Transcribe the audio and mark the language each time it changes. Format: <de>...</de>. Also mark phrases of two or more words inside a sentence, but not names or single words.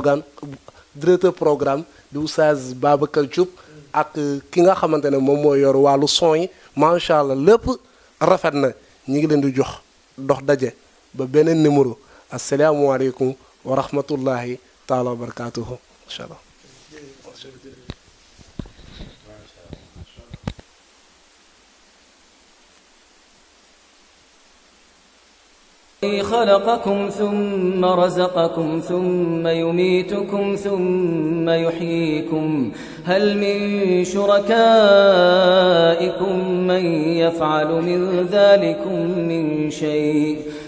<wo>programme di Oustaz Babacar Diop ak ki nga xamante ne moom mooy yor wàllu son yi</wo> <ar>ما شاء الله</ar> <wo>lépp rafet na ñi ngi leen di jox dox daje ba beneen numéro</wo> <ar>السلام عليكم ورحمة الله تعالى وبركاته إن شاء الله. خلقكم ثم رزقكم ثم يميتكم ثم يحييكم هل من شركائكم من يفعل من ذلكم من شيء</ar>